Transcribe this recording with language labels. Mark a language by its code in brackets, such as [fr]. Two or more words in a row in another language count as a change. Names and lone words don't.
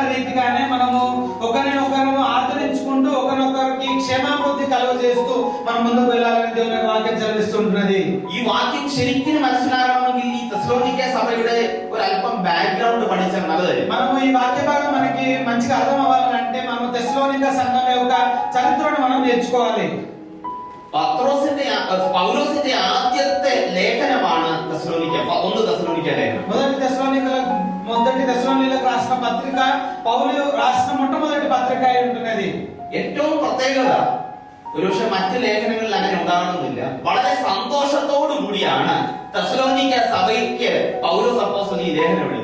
[te] రీతిగానే మనము ఒకరినొకరు ఆదరించుకుంటూ ఒకరినొకరికి క్షేమాభివృద్ధి కలుగజేస్తూ మనం ముందుకు వెళ్ళాలని దేవుని యొక్క వాక్యం చదివిస్తుంటున్నది. [ml] ഈ വാക്യം ശരിക്കും മനസ്സിലാകണമെങ്കിൽ ഈ തെസ്സലോനിക്ക സഭയുടെ ഒരു അല്പം ബാക്ക്ഗ്രൗണ്ട് പഠിച്ചാൽ നല്ലതായിരിക്കും. [te] మనము ఈ వాక్య భాగం మనకి మంచిగా అర్థం అవ్వాలంటే మనం తెస్సలోనిక సంఘం యొక్క చరిత్రను మనం నేర్చుకోవాలి. [ml] പൗലോസിന്റെ ആദ്യത്തെ ലേഖനമാണ് തെസ്സലോനിക്ക, 1 തെസ്സലോനിക്ക ലേഖനം. [te] మొదటి తెస్సలోనికలకు రాసిన పత్రిక పౌలు రాసిన మొట్టమొదటి పత్రిక అయి ఉంటున్నది. [ml] ഏറ്റവും പ്രത്യേകത ഒരുപക്ഷെ മറ്റു ലേഖനങ്ങളിൽ അങ്ങനെ ഉണ്ടാകണമെന്നില്ല. വളരെ സന്തോഷത്തോടു കൂടിയാണ് തെസ്സലോനിക്ക സഭയ്ക്ക് പൗലോസ് അപ്പോസ്തലൻ ഈ ലേഖനം എഴുതുന്നത്.